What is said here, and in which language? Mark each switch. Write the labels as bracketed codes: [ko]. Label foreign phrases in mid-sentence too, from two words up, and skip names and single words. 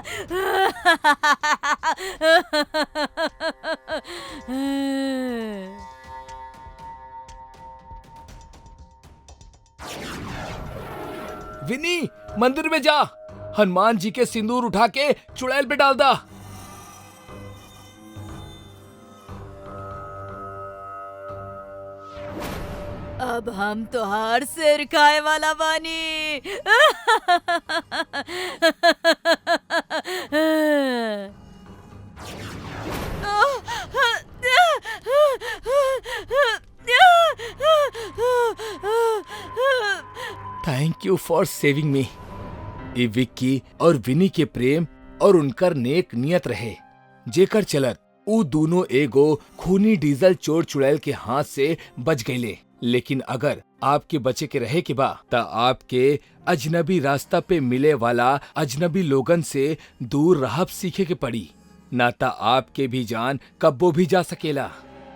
[bho] विनी, मंदिर में जा। हनुमान जी के सिंदूर उठा के चुड़ैल पे डाल दा। अब हम तोहार सिर खाए वाला बानी। [en] thank you for saving me. [bho] ई विक्की और विनी के प्रेम और उनकर नेक नियत रहे, जेकर चलत ऊ दोनों एगो खूनी डीजल चोर चुड़ैल के हाथ से बच गईले। लेकिन अगर आपके बचे के रहे के बा त आपके अजनबी रास्ता पे मिले वाला अजनबी लोगन से दूर रहब सीखे के पड़ी, ना ता आपके भी जान कब्बो भी जा सकेला।